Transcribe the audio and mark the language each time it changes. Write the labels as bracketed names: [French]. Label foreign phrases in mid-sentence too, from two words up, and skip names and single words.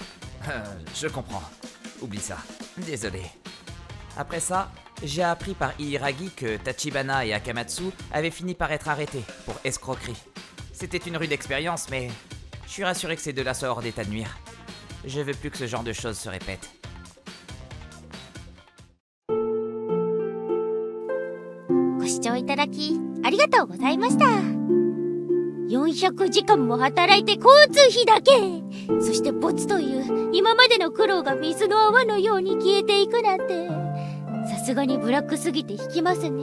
[French] Je comprends. Oublie ça. Désolé. Après ça, j'ai appris par Hiragi que Tachibana et Akamatsu avaient fini par être arrêtés pour escroquerie. C'était une rude expérience, mais je suis rassuré que ces deux-là soient hors d'état de nuire. Je veux plus que ce genre de choses se répètent. [Japanese] ご視聴いただきありがとうございました。400時間も働いて交通費だけ、そしてボツという今までの苦労が水の泡のように消えていくなんて、さすがにブラックすぎて引きますね。